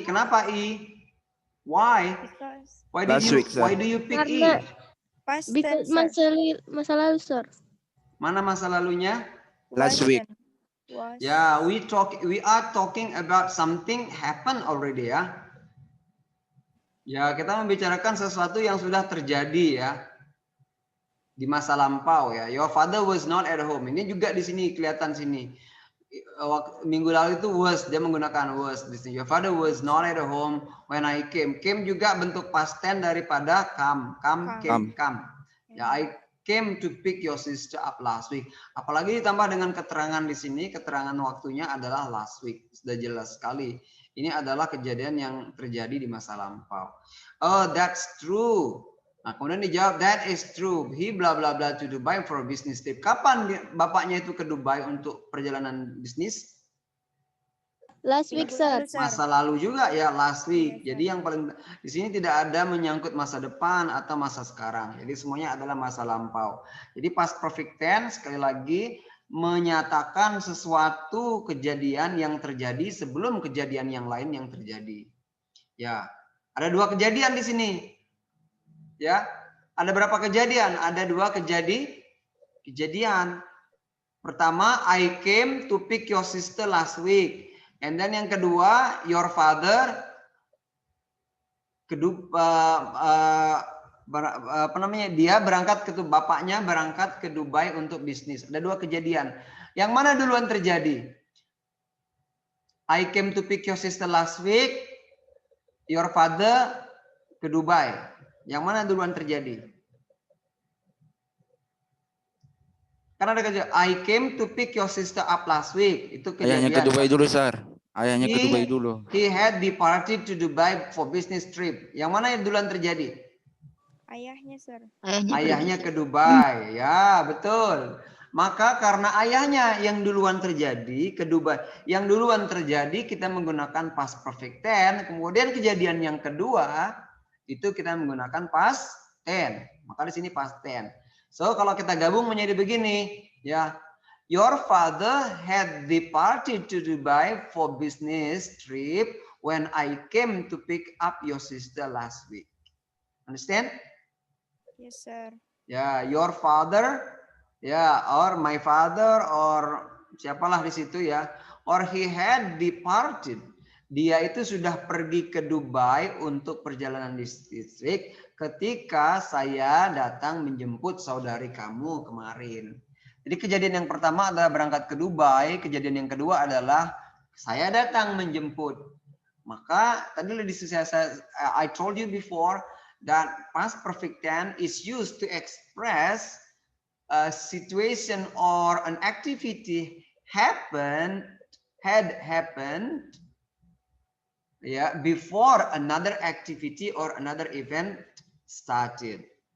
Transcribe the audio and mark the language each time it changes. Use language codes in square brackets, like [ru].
[id] E. Kenapa E? [en] Why? Because Last week, sir. Why do you pick [id] Karena E? [en] past because tense, sir. [id] masa lalu, sir. Mana masa lalunya? [en] Last week. Was. Ya, we are talking about something happen already ya. [id] Ya, kita membicarakan sesuatu yang sudah terjadi ya. Di masa lampau ya. [en] Your father was not at home. [id] Ini juga di sini kelihatan sini. Minggu lalu itu was, dia menggunakan was di sini. [en] Your father was not at home when I came. [id] Came juga bentuk past tense daripada come. [en] Come. Ya, I came to pick your sister up last week. [id] Apalagi ditambah dengan keterangan di sini, keterangan waktunya adalah last week. Sudah jelas sekali. Ini adalah kejadian yang terjadi di masa lampau. [en] Oh, that's true. [id] Nah, kemudian dijawab, [en] that is true. He bla bla bla to Dubai for a business trip. [id] Kapan bapaknya itu ke Dubai untuk perjalanan bisnis? [en] Last week, sir. [id] Masa lalu juga ya, last week. [en] Yes, [id] Jadi yang paling di sini tidak ada menyangkut masa depan atau masa sekarang. Jadi semuanya adalah masa lampau. Jadi past perfect tense sekali lagi menyatakan sesuatu kejadian yang terjadi sebelum kejadian yang lain yang terjadi. Ya, ada dua kejadian di sini. Ya, ada berapa kejadian? Ada dua kejadian. [en] Pertama, I came to pick your sister last week. And then [id] yang kedua, your father dia berangkat bapaknya berangkat ke Dubai untuk bisnis. Ada dua kejadian. Yang mana duluan terjadi? [en] I came to pick your sister last week. Your father [id] ke Dubai. Yang mana duluan terjadi? Karena ada kejadian, [en] I came to pick your sister up last week. [id] Itu kejadian. Ayahnya ke Dubai dulu, sir. Ayahnya ke Dubai dulu. [en] He had departed to Dubai for business trip. [id] Yang mana yang duluan terjadi? Ayahnya, sir. Ayahnya ke Dubai. Ya, betul. Maka karena ayahnya yang duluan terjadi ke Dubai, yang duluan terjadi kita menggunakan past perfect tense. Kemudian kejadian yang kedua itu kita menggunakan past tense. Maka di sini past tense. So kalau kita gabung menjadi begini, ya. [en] Your father had departed to Dubai for business trip when I came to pick up your sister last week. Understand? Yes, sir. Ya, your father, ya, or my father, or [id] siapalah di situ ya, [en] or he had departed. [id] Dia itu sudah pergi ke Dubai untuk perjalanan distrik ketika saya datang menjemput saudari kamu kemarin. Jadi kejadian yang pertama adalah berangkat ke Dubai, kejadian yang kedua adalah saya datang menjemput. Maka tadi [en] I told you before that past perfect tense is used to express a situation or an activity had happened before another activity or another event started.